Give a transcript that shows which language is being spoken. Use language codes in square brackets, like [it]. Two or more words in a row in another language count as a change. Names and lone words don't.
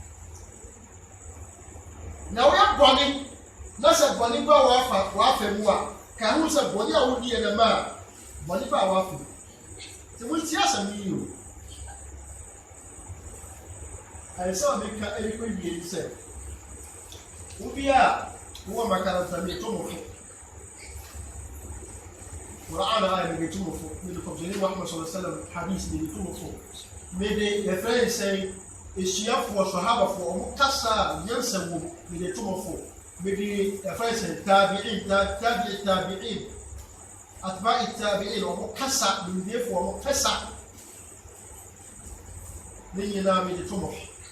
[ak] na woyɛ bɔne na sɛ bɔne bɛ w'afɛ mu a ka ɛho sɛ bɔne a wodi yɛ nɛɛma a bɔne bɛ w'afɛ mu nti wonti asɛm yi o ayɛsɛ a meka ɛrekɔ wie sɛ wobi a wowɔ makaranta mi ɛtɔ mo fo Quran ayɛ mede to mo fo mede kɔmhyɛni Muhammad [ar] صلى الله عليه وسلم [ak] hadith mede to mo fo mede yɛfrɛ nsɛn esuafoɔ sɔhabafoɔ ɔmo kasa a nyansa wɔ mede to mo fo mede yɛfrɛ nsɛn [ar] التابعين أتباع التابعين [ak] ɔmo kasa nimdeefoɔ ɔmo kasa ne nyinaa mede to mo fo